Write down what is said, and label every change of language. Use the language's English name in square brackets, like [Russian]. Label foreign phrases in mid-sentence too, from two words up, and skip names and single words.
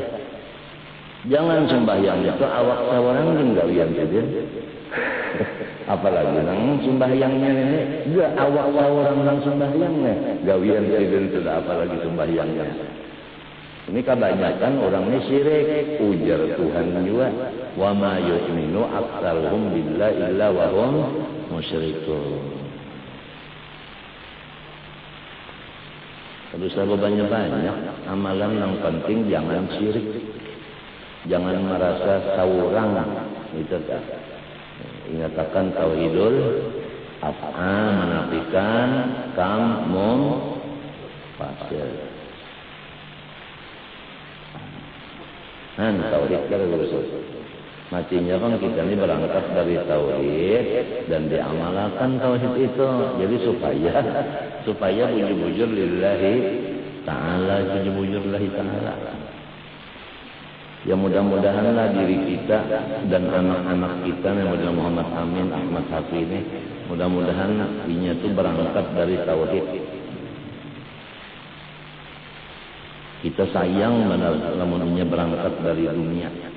[Banjar] Jangan sembahyang itu awak sawarang dan gawian saja. Apalagi nang sembahyangnya ini, enggak awak sawarang nang sembahyangnya. Gawian saja sudah, apalagi sembahyangnya. Ini kebanyakan orangnya syirik, ujar Tuhan juga. [Arabic] وما يؤمن أكثرهم بالله إلا وهم مشركون. [Banjar] Kalau saya banyak-banyak amalan yang penting jangan syirik. Jangan merasa saurang, itu kan. Ingatakan [Arabic] توحيد الأفعال [Banjar] menafikan kam mum fasil. Tauhid kan usul. Matinya kan kita ini berangkat dari tauhid dan diamalkan tauhid itu. Jadi supaya bujur-bujur [Arabic] لله تعالى, [Banjar] bujur-bujur [Arabic] لله تعالى. [Banjar] Ya mudah-mudahanlah diri kita dan anak-anak kita yang model Muhammad Amin, Ahmad Hafi ini, mudah-mudahan inya itu berangkat dari tauhid. Kita sayang namun inya berangkat dari dunia.